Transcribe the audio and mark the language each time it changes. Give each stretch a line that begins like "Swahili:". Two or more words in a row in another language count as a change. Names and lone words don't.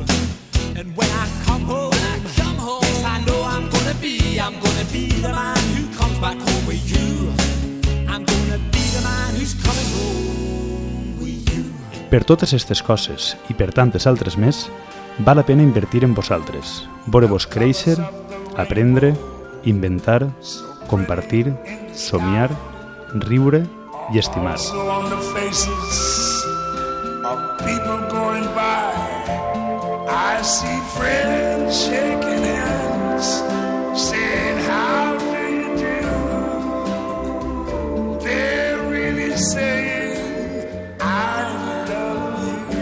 Catalan: Per totes aquestes coses i per tantes altres més, val la pena invertir en vosaltres, veure-vos créixer, aprendre, inventar, compartir, somiar, riure i estimar.
English: of people going by. I see friends shaking hands, saying, how do you do? They're really saying, I love you.